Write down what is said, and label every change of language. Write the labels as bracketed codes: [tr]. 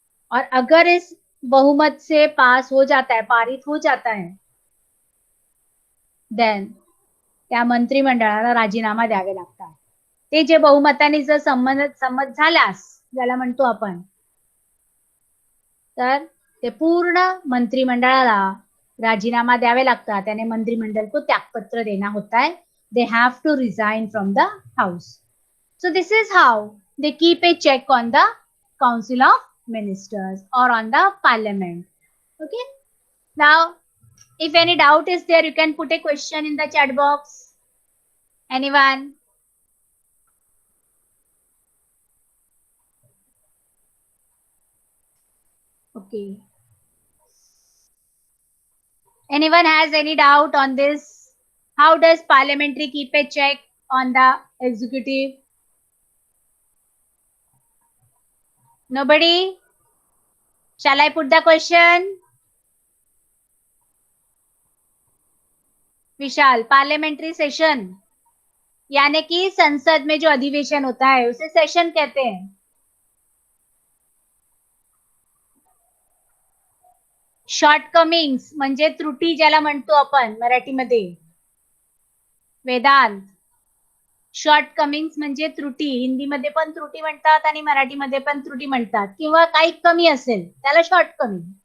[hi] और अगर इस बहुमत से पास हो जाता है, पारित हो जाता है, [en] then [mr] त्या मंत्रिमंडळाला राजीनामा द्यावे लागतात. ते जे बहुमताने जर संमत झाल्यास, ज्याला म्हणतो आपण, तर ते पूर्ण मंत्रिमंडळाला राजीनामा द्यावे लागतात. [hi] त्याने मंत्रिमंडल को त्यागपत्र देना होता है. [en] They have to resign from the house. So this is how they keep a check on the Council of Ministers or on the Parliament. Okay. Now, if any doubt is there, you can put a question in the chat box. Anyone? Okay. Anyone has any doubt on this? How does parliamentary keep a check on the executive? Nobody? Shall I put the question? [hi] Vishal, parliamentary session यानी कि संसद में जो अधिवेशन होता है उसे session कहते हैं. [mr] शॉर्टकमिंग्स म्हणजे त्रुटी ज्याला म्हणतो आपण मराठीमध्ये. वेदांत, शॉर्टकमिंग्स म्हणजे त्रुटी. हिंदीमध्ये पण त्रुटी म्हणतात आणि मराठीमध्ये पण त्रुटी म्हणतात. किंवा काही कमी असेल त्याला शॉर्टकमिंग.